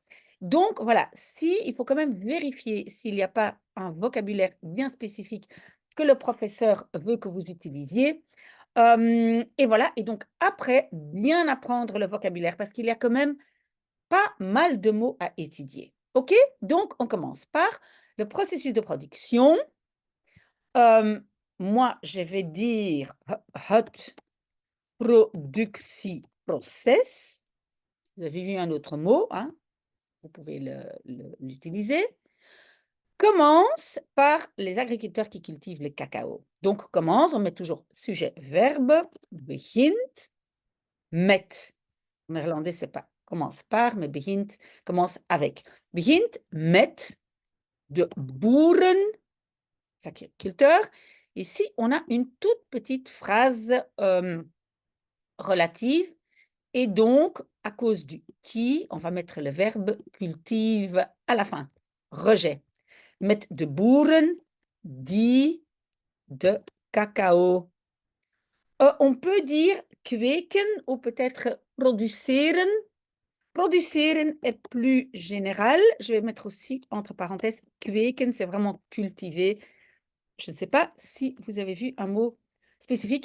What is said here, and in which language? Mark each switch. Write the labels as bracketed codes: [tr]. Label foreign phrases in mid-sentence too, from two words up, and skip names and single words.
[fr] Donc voilà, si, il faut quand même vérifier s'il n'y a pas un vocabulaire bien spécifique que le professeur veut que vous utilisiez. Et voilà, et donc après, bien apprendre le vocabulaire parce qu'il y a quand même pas mal de mots à étudier. OK? Donc, on commence par le processus de production. Moi, je vais dire [nl] het productieproces. [fr] Vous avez vu un autre mot, hein? Vous pouvez l'utiliser. Commence par les agriculteurs qui cultivent le cacao. Donc, commence, on met toujours sujet, verbe, [nl] begint, met. [fr] En néerlandais, c'est pas commence par, mais begint commence avec. [nl] Begint met de boeren, [fr] agriculteurs. Ici, on a une toute petite phrase relative. Et donc, à cause du qui, on va mettre le verbe cultive à la fin. Rejet. [nl] Met de boeren die de cacao. [fr] On peut dire kweken ou peut-être produceren. Produceren est plus général. Je vais mettre aussi entre parenthèses kweken, c'est vraiment cultiver. Je ne sais pas si vous avez vu un mot spécifique.